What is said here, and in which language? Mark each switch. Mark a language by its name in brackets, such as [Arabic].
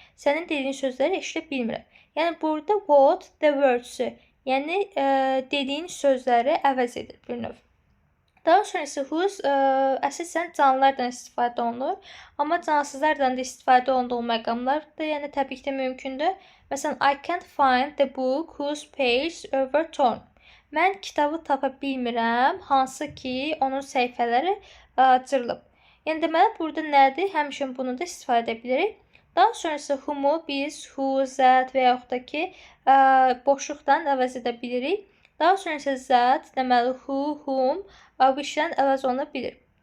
[Azerbaijani] Sənin dediyin sözləri eşidə bilmirəm. Yəni burada [English] what the words- [Azerbaijani] ü, yəni dediyin sözləri əvəz edir bir növ. Daha sonra isə whose əsasən canlılardan istifadə olunur. Amma cansızlardan da istifadə olunduğu məqamlar da yəni təbii ki də mümkündür. Məsələn, [English] I can't find the book whose pages were torn. [Azerbaijani] Mən kitabı tapa bilmirəm, hansı ki onun səhifələri cırılıb. Yəni deməli burada nədir? Həmişə bunu da istifadə edə bilirik. Daha sonra isə whom-u biz who, that və yaxud da ki boşluqdan əvəz edə bilirik. Daha sonra isə that, deməli who, whom which-dən əvəz oluna bilir.